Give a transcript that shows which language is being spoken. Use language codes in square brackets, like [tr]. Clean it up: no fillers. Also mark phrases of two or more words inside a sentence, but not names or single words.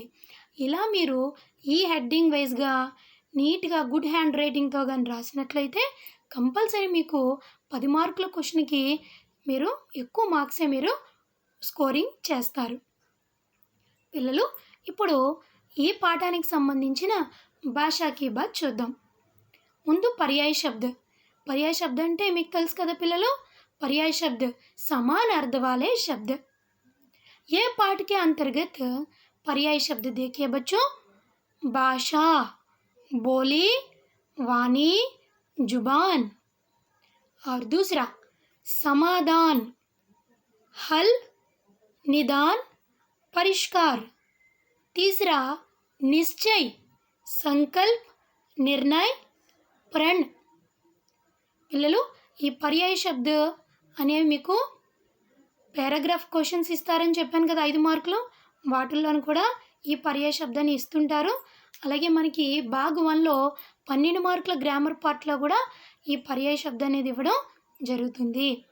[te] ఇలా మీరు ఈ హెడ్డింగ్ వైజ్గా నీట్గా గుడ్ హ్యాండ్ రైటింగ్తో కానీ రాసినట్లయితే కంపల్సరీ మీకు 10 మార్కుల క్వశ్చన్కి మీరు ఎక్కువ మార్క్సే మీరు స్కోరింగ్ చేస్తారు. పిల్లలు, ఇప్పుడు ఈ పాఠానికి సంబంధించిన [hi] भाषा की बात [te] చూద్దాం. ముందు [hi] पर्याय शब्द. पर्याय शब्द [te] అంటే మీకు తెలుసు కదా పిల్లలు, [hi] पर्याय शब्द समान अर्थ वाले शब्द. ये पाठ के अंतर्गत पर्याय शब्द देखिए बच्चों. भाषा, बोली, वाणी, जुबान. और दूसरा समाधान, हल, निदान, परिष्कार. तीसरा निश्चय, संकल्प, निर्णय, प्रण. [te] పిల్లలు, ఈ పర్యాయ శబ్ద అనేవి మీకు పారాగ్రాఫ్ క్వశ్చన్స్ ఇస్తారని చెప్పాను కదా 5 మార్కులు, వాటిల్లోనూ కూడా ఈ పర్యాయ శబ్దాన్ని ఇస్తుంటారు. అలాగే మనకి భాగ్ 1లో 12 మార్కుల గ్రామర్ పార్ట్లో కూడా ఈ పర్యాయ శబ్ద అనేది ఇవ్వడం జరుగుతుంది.